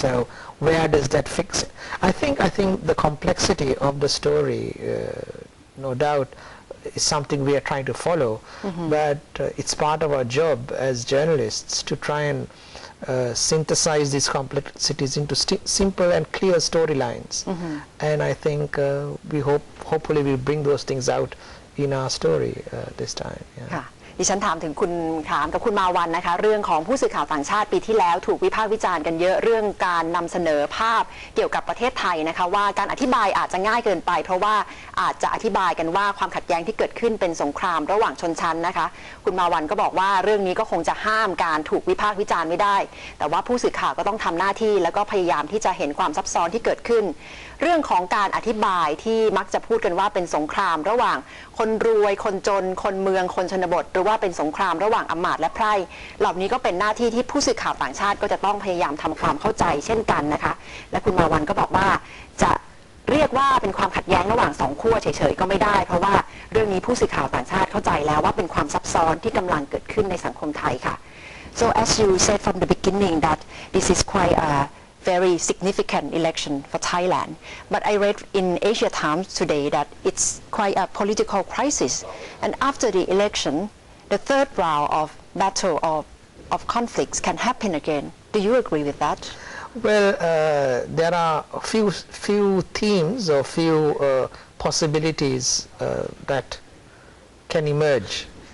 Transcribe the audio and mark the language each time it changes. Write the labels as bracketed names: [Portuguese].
[English] So where does that fix it? I think the complexity of the story, no doubt, is something we are trying to follow, but it's part of our job as journalists to try and synthesize these complexities into simple and clear storylines. And I think hopefully we'll bring those things out in our story this time. Yeah. [Thai] ดิฉันถามกับคุณมาวันนะคะเรื่องของผู้สื่อข่าวต่างชาติปีที่แล้วถูกวิพากษ์วิจารณ์กันเยอะเรื่องการนำเสนอภาพเกี่ยวกับประเทศไทยนะคะว่าการอธิบายอาจจะง่ายเกินไปเพราะว่าอาจจะอธิบายกันว่าความขัดแย้งที่เกิดขึ้นเป็นสงครามระหว่างชนชั้นนะคะคุณมาวันก็บอกว่าเรื่องนี้ก็คงจะห้ามการถูกวิพากษ์วิจารณ์ไม่ได้แต่ว่าผู้สื่อข่าวก็ต้องทำหน้าที่แล้วก็พยายามที่จะเห็นความซับซ้อนที่เกิดขึ้น เรื่องของการอธิบายที่มักจะพูดกันว่าเป็นสงครามระหว่างคนรวยคนจนคนเมืองคนชนบทหรือว่าเป็นสงครามระหว่างอำมาตย์และไพร่เหล่านี้ก็เป็นหน้าที่ที่ผู้สื่อข่าวต่างชาติก็จะต้องพยายามทำความเข้าใจเช่นกันนะคะและคุณมาวันก็บอกว่าจะเรียกว่าเป็นความขัดแย้งระหว่างสองขั้วเฉยๆก็ไม่ได้เพราะว่าเรื่องนี้ผู้สื่อข่าวต่างชาติเข้าใจแล้วว่าเป็นความซับซ้อนที่กำลังเกิดขึ้นในสังคมไทยค่ะ [English] So as you said from the beginning that this is quite a very significant election for Thailand. But I read in Asia Times today that it's quite a political crisis. And after the election, the third round of battle of conflicts can happen again. Do you agree with that? Well, there are a few themes or few possibilities that can emerge.